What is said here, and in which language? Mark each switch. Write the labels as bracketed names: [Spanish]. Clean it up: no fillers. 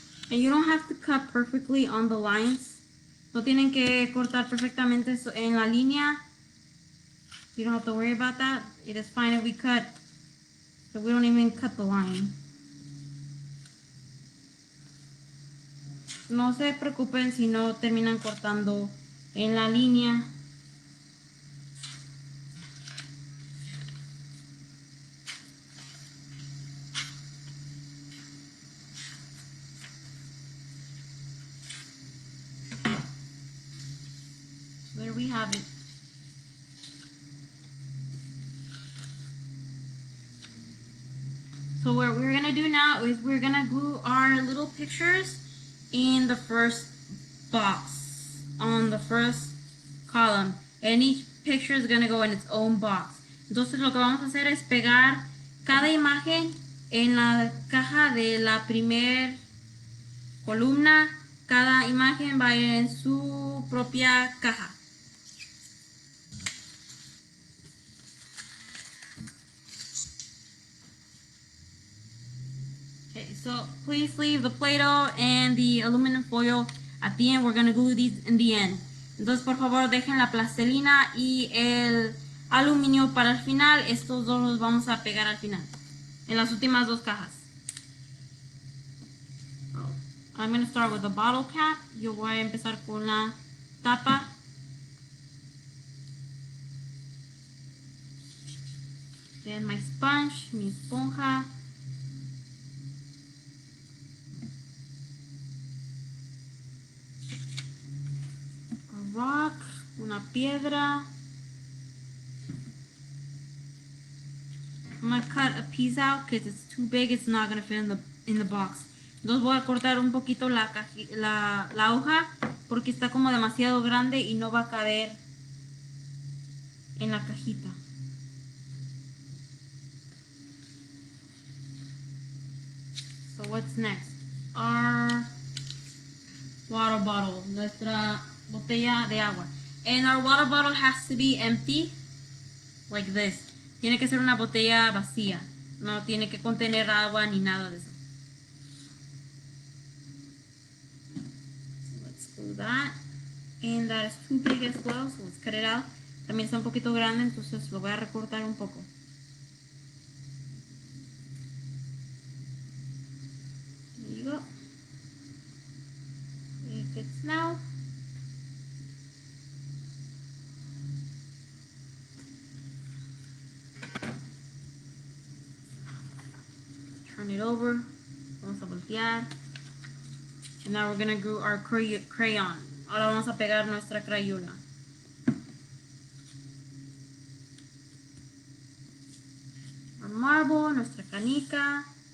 [English] And you don't have to cut perfectly on the lines. [Spanish] No tienen que cortar perfectamente en la línea. [English] You don't have to worry about that. It is fine if we cut, but we don't even cut the line. [Spanish] No se preocupen si no terminan cortando en la línea. [English] There we have it. So what we're gonna do now is we're gonna glue our little pictures in the first box, on the first column, and each picture is gonna go in its own box. [Spanish] Entonces lo que vamos a hacer es pegar cada imagen en la caja de la primer columna. Cada imagen va a ir en su propia caja. [English] Okay, so please leave the Play-Doh and the aluminum foil at the end. We're going to glue these in the end. [Spanish] Entonces, por favor, dejen la plastilina y el aluminio para el final. Estos dos los vamos a pegar al final, en las últimas dos cajas. [English] I'm going to start with the bottle cap. [Spanish] Yo voy a empezar con la tapa. [English] Then my sponge, [Spanish] mi esponja. [English] A rock, [Spanish] una una piedra. [English] I'm going to cut a piece out because it's too big. It's not going to fit in the box. [Spanish] Entonces voy a cortar un poquito la hoja porque está como demasiado grande y no va a caber en la cajita. [English] So what's next? Our water bottle, [Spanish] nuestra botella de agua. [English] And our water bottle has to be empty, like this. [Spanish] Tiene que ser una botella vacía. No tiene que contener agua ni nada de eso. [English] So let's do that. And that is too big as well, so let's cut it out. [Spanish] También está un poquito grande, entonces lo voy a recortar un poco. [English] There you go. It fits now. Turn it over. [Spanish] Vamos a voltear. [English] And now we're going to glue our crayon. [Spanish] Ahora vamos a pegar nuestra crayola. [English] Our marble, [Spanish] nuestra canica.